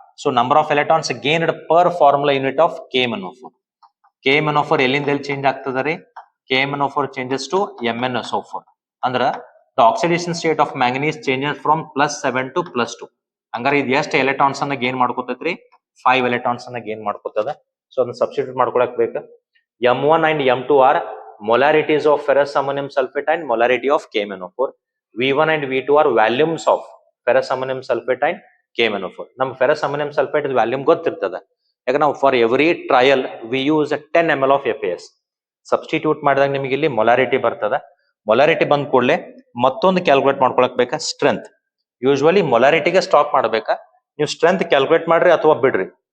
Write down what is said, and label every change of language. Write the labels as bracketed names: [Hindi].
[English] So number of electrons gained per formula unit of KMNO4. [Kannada] KMNO4 ಎಲ್ಲಿಂದ ಎಲ್ಲಿ change ಆಗ್ತದ ರೀ, [English] KMNO4 changes to MnSO4. ಅಂದ್ರ the oxidation state of manganese changes from +7 to +2. [Kannada] ಹಂಗಾರೆ ಇದು ಎಷ್ಟು ಎಲೆಕ್ಟ್ರಾನ್ಸ್ ಅನ್ನ ಗೇನ್ ಮಾಡ್ಕೋತೈತ್ರಿ, 5 ಎಲೆಕ್ಟ್ರಾನ್ಸ್ ಅನ್ನ ಗೇನ್ ಮಾಡ್ಕೋತದ. ಸೊ ಅದನ್ನ ಸಬ್ಸ್ಟಿಟ್ಯೂಟ್ ಮಾಡ್ಕೊಳಕ್ ಬೇಕ. [English] M1 and M2 are molarities of ferrous ammonium sulfate and molarity of KMNO4. V1 and V2 are values of ferrous ammonium sulfate and KMNO4. [Kannada] ನಮ್ ferrous ammonium sulfate ವ್ಯಾಲ್ಯೂಮ್ ಗೊತ್ತಿರ್ತದ. ಯಾಕಂದ್ರೆ ನಾವು [English] For every trial we use 10 ml of FAS. [Kannada] Substitute ಮಾಡಿದಾಗ ನಿಮಗೆ ಇಲ್ಲಿ molarity ಬರ್ತದ. Molarity ಬಂದ ಕೂಡಲೇ ಮತ್ತೊಂದು ಕ್ಯಾಲ್ಕುಲೇಟ್ ಮಾಡ್ಕೊಳಕ್ ಬೇಕಾ, ಸ್ಟ್ರೆಂತ್. ಯೂಶುವಲಿ ಮೊಲಾರಿಟಿಗೆ ಸ್ಟಾಪ್ ಮಾಡ್ಬೇಕಾ, ನೀವು ಸ್ಟ್ರೆಂತ್ ಕ್ಯಾಲ್ಕುಲೇಟ್ ಮಾಡ್ರಿ ಅಥವಾ ಬಿಡ್ರಿ.